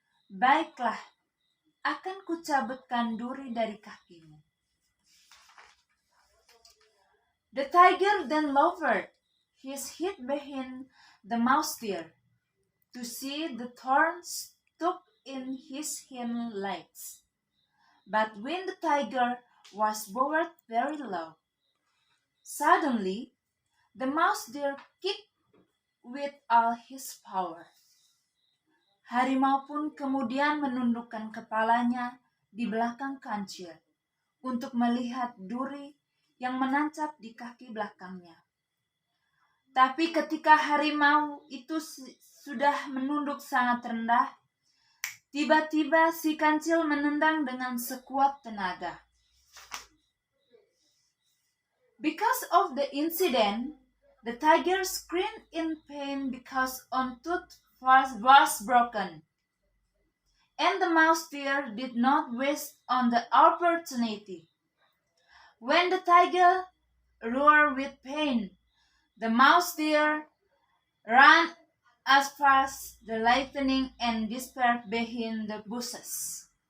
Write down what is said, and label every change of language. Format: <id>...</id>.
<id>Baiklah, akan kucabutkan duri dari kakimu.</id> <en>The tiger then lowered his head behind the mouse deer to see the thorns stuck in his hind legs. But when the tiger was bowed very low, suddenly the mouse deer kicked with all his power.</en> <id>Harimau pun kemudian menundukkan kepalanya di belakang kancil untuk melihat duri yang menancap di kaki belakangnya. Tapi ketika harimau itu sudah menunduk sangat rendah, tiba-tiba si kancil menendang dengan sekuat tenaga.</id> <en>Because of the incident, the tiger screamed in pain because one tooth was broken. And the mouse deer did not waste on the opportunity. When the tiger roared with pain, the mouse deer ran as fast the lightning and disappeared behind the bushes.</en>